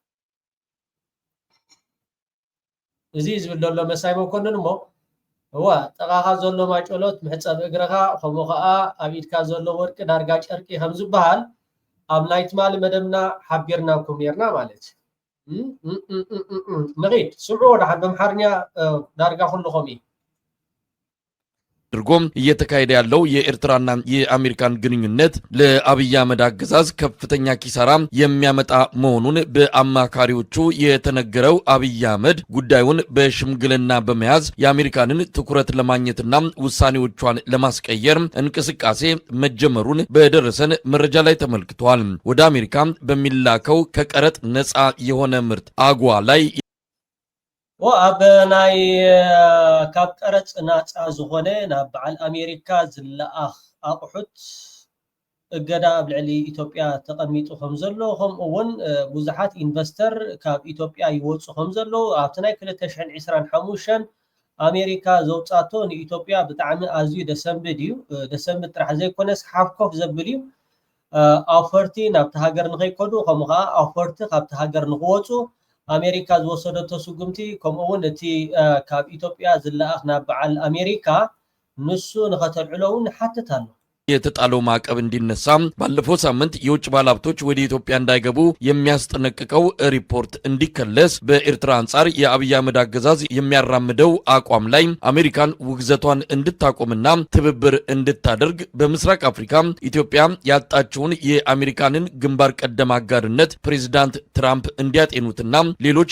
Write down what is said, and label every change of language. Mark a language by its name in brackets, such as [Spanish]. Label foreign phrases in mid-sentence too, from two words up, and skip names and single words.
[Tigrinya] እዚ ዝብለሎ መሳይ መኮንን ሞ هو ጠቃኻ ዘሎ ማጨሎት ምሕጸብ እግረኻ ከምኡ ኸአ ኣብ ኢድካ ዘሎ ወርቂ ዳርጋ ጨርቂ ከም ዝበሃል ኣብ ናይት ማል መደብና ሓቢርናኩም ነርና ማለት ንኺድ ስምዑ ወዳሓን በምሓርኛ ዳርጋ ኩልኹም እዩ [Amharic] ድርጎም እየተካሄደ ያለው የኤርትራና የአሜሪካን ግንኙነት ለአብይ አህመድ አገዛዝ ከፍተኛ ኪሳራ የሚያመጣ መሆኑን በአማካሪዎቹ የተነገረው አብይ አህመድ ጉዳዩን በሽምግልና በመያዝ የአሜሪካንን ትኩረት ለማግኘትና ውሳኔዎቿን ለማስቀየር እንቅስቃሴ መጀመሩን በደረሰን መረጃ ላይ ተመልክቷል። ወደ አሜሪካ በሚላከው ከቀረጥ ነፃ የሆነ ምርት አጓ ላይ [Tigrinya] ወአበናይ ካብ ቀረጽ ናጻ ዝኾነ ናብ በዓል አሜሪካ ዝለኣኽ ኣቑሑት እገዳ ኣብ ልዕሊ ኢትዮጵያ ተቐሚጡ ከም ዘሎ ከምኡውን ብዙሓት ኢንቨስተር ካብ ኢትዮጵያ ይወፁ ከም ዘሎ ኣብቲ ናይ 2025 አሜሪካ ዘውፃቶ ንኢትዮጵያ ብጣዕሚ ኣዝዩ ደሰንብድ እዩ ደሰንብድ ጥራሕ ዘይኮነስ ሓፍኮፍ ዘብል እዩ ኣፈርቲ ናብቲ ሃገር ንኸይከዱ ከምኡ ከዓ ኣፈርቲ ካብቲ ሃገር ንኽወፁ አሜሪካ ዝወሰደቶ ስጉምቲ ከምኡውን እቲ ካብ ኢትዮጵያ ዝለኣኽ ናብ በዓል አሜሪካ ንሱ ንኸተልዕሎውን ሓትት ኣሎ [Amharic] የተጣለው ማዕቀብ እንዲነሳ ባለፈው ሳምንት የውጭ ባለሀብቶች ወደ ኢትዮጵያ እንዳይገቡ የሚያስጠነቅቀው ሪፖርት እንዲከለስ በኤርትራ አንጻር የአብይ አህመድ አገዛዝ የሚያራምደው አቋም ላይ አሜሪካን ውግዘቷን እንድታቆምና ትብብር እንድታደርግ በምስራቅ አፍሪካ ኢትዮጵያ ያጣችውን የአሜሪካንን ግንባር ቀደም አጋርነት ፕሬዝዳንት ትራምፕ እንዲያጤኑትና ሌሎች